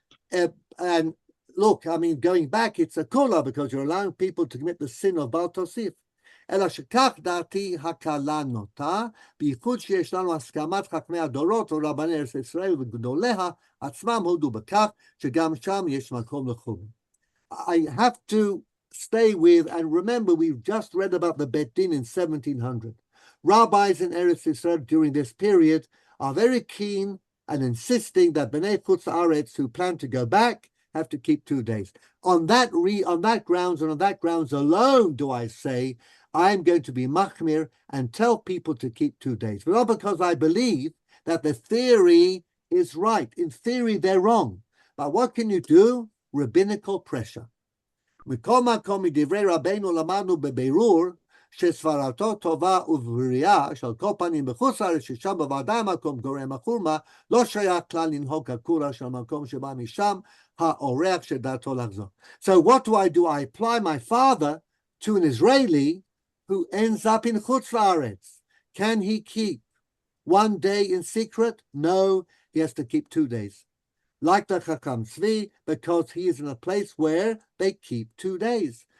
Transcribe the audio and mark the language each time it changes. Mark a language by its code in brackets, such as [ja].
[en] And look, I mean, going back, it's a kula because you're allowing people to commit the sin of Baal Tosif. [he] אלא שכך דעתי הקלה נוטה, בייחוד שיש לנו הסכמת חכמי הדורות או רבני ארץ ישראל וגדוליה, עצמם הודו בכך שגם שם יש מקום לחומר. [en] I have to stay with, and remember, we've just read about the Bet Din in 1700. Rabbis in Eretz Israel during this period are very keen and insisting that Bnei Chutz Haaretz who plan to go back have to keep 2 days. On that grounds and on that grounds alone do I say I'm going to be machmir and tell people to keep 2 days. But not because I believe that the theory is right. In theory, they're wrong. But what can you do? Rabbinical pressure. [he] מכל מקום מדברי רבנו למדנו בבירור שסברתו טובה ובריאה, של כל פנים בחוץ לארץ ששם בוודאי מקום גורם החורמה, לא שייך כלל לנהוג הקולה של המקום שבא משם האורח שדעתו לחזור. [en] So what do? I apply my father to an Israeli who ends up in Chutz La'aretz. Can he keep 1 day in secret? No, he has to keep 2 days. Like the Chacham Tzvi, because he is in a place where they keep 2 days.